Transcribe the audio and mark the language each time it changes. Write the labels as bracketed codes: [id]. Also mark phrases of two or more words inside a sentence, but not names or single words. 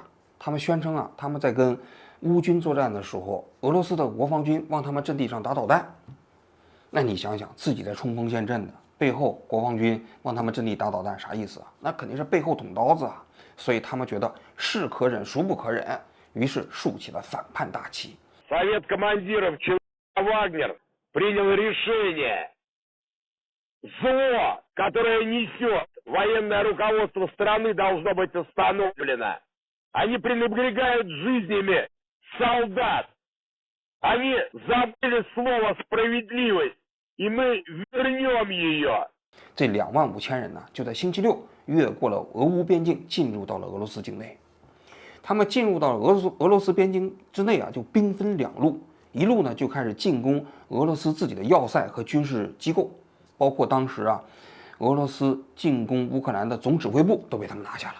[zh] 他们宣称啊，他们在跟乌军作战的时候，俄罗斯的国防军往他们阵地上打导弹。那你想想，自己在冲锋陷阵的背后，国防军往他们阵地打导弹，啥意思啊？那肯定是背后捅刀子啊！所以他们觉得是可忍孰不可忍，于是竖起了反叛大旗。 [ru] Совет командиров ЧВК «Вагнер» принял решение. Зло, которое несет военное руководство страны, должно быть остановлено. Они пренебрегают жизнями солдат. Они забыли слово «справедливость», и мы вернем ее. [zh] 这25000人呢，就在星期六越过了俄乌边境，进入到了俄罗斯境内。他们进入到了俄罗斯边境之内啊，就兵分两路，一路呢就开始进攻俄罗斯自己的要塞和军事机构，包括当时啊，俄罗斯进攻乌克兰的总指挥部都被他们拿下了。